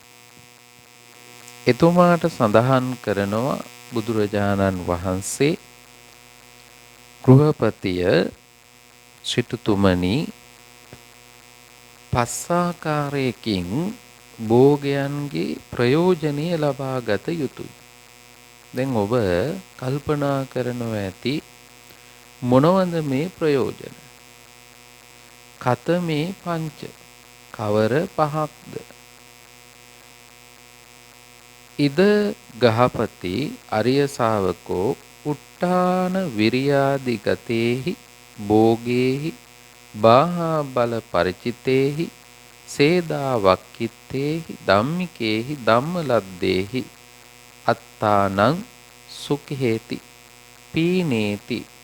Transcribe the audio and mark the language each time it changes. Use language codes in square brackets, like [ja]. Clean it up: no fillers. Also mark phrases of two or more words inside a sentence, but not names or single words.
[si] එතුමාට සඳහන් කරනවා බුදුරජාණන් වහන්සේ ගෘහපතිය සිටුතුමනි පස්සාකාරයකින් භෝගයන්ගේ ප්‍රයෝජනය ලබා ගත යුතුයි. දැන් ඔබ කල්පනා කරනවා ඇති මොනවද මේ ප්‍රයෝජන? [pi] කතමේ පංච [si] කවර පහක්ද? [pi] ඉද ගහපති අරිය ශාවකෝ උට්ටාන විරියාදි ගතේහි භෝගේහි බාහා බල පරිචිතේහි සේදා වක්කිත්තේහි ධම්මිකේහි ධම්මලද්දේහි අත්තානං සුඛේති පීනේති